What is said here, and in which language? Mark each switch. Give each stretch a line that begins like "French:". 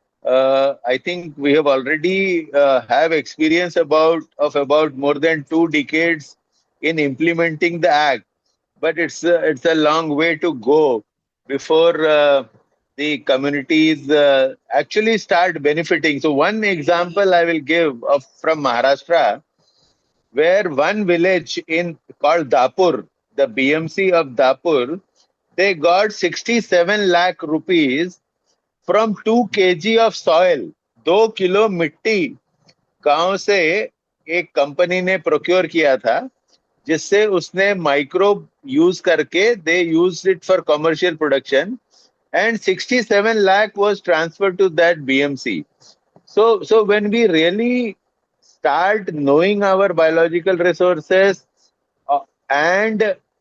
English: I think we have already have experience about more than 2 decades in implementing the act, but it's a long way to go before the communities actually start benefiting. So one example I will give of from Maharashtra, where one village in called Dapur, the BMC of Dapur, they got 67 lakh rupees from 2 kg of soil.
Hindi: 2 kilo मिट्टी गांव से एक company ने procure किया था, जिससे उसने microbe use करके
English: They use it for commercial production, and 67 lakh was transferred to that BMC. So when we really start knowing our biological resources and